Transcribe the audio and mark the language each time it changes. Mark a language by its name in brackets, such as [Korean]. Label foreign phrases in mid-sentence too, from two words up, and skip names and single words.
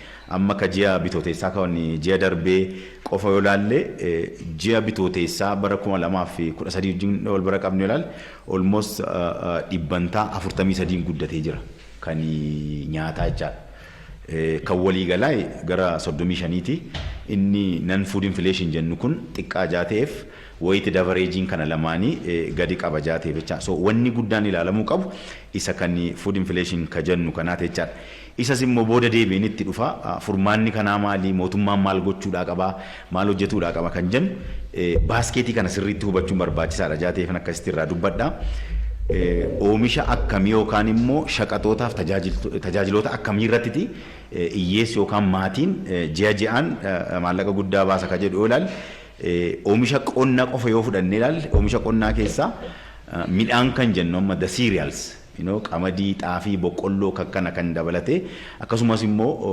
[Oromo] Amma ka ji'a bitooteessaa kan ji'a darbee qofa yoo ilaalle ji'a bitooteessaa bara 2013 wajjin wal bira qabnu yoo ilaalle almost dhibbantaa 43 guddatee jira kan nyaataa jechaadha. Kan walii galaa gara 35ti inni [English] non food inflation [Oromo] jennu kun xiqqaa jaateef wayiiti davareejiin kana lamaanii gadi qaba jaateef jecha. So wanni guddaan ilaalamuu qabu isa kan [English] food inflation [Oromo] ka jennu kanaati jechaadha. Isas immoo booda deebiin itti dhufa furmaanni kanaa maali mootummaan maal gochuudhaa qaba maal hojjetuudhaa qaba kan jennu baaskeetii kana sirriitti hubachuun barbaachisaadha jaateef akkasitti irraa dubbadha. Oomisha akkamii yookaan immoo shaqatootaaf tajaajiloota akkamii irratti hiyyeessi yookaan maatiin ji'aan maallaqa guddaa baasa ka jedhu yoo ilaalle oomisha qonnaa qofa yoo fudhannee ilaalle oomisha qonnaa keessaa midhaan kan jennu amma [English] the cereals [Oromo] qamadii xaafii boqqolloo kakkana kan dabalate akkasumas immoo